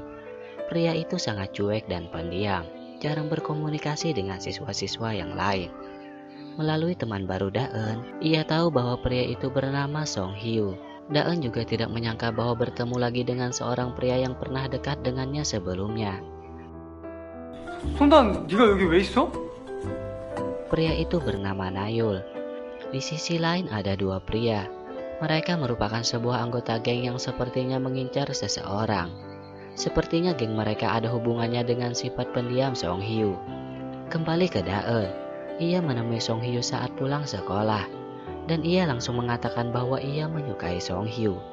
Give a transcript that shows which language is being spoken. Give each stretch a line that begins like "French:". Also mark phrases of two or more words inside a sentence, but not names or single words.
Indonesian: Pria itu sangat cuek dan pendiam, jarang berkomunikasi dengan siswa-siswa yang lain. Melalui teman baru Daeun, ia tahu bahwa pria itu bernama Song Hyo. Daeun juga tidak menyangka bahwa bertemu lagi dengan seorang pria yang pernah dekat dengannya sebelumnya.
Korean: 손단, 네가 여기 왜 있어?
Indonesian: Pria itu bernama Nayul. Di sisi lain ada dua pria. Mereka merupakan sebuah anggota geng yang sepertinya mengincar seseorang. Sepertinya geng mereka ada hubungannya dengan sifat pendiam Song Hyo. Kembali ke Daeun, ia menemui Song Hyo saat pulang sekolah, dan ia langsung mengatakan bahwa ia menyukai Song Hyo.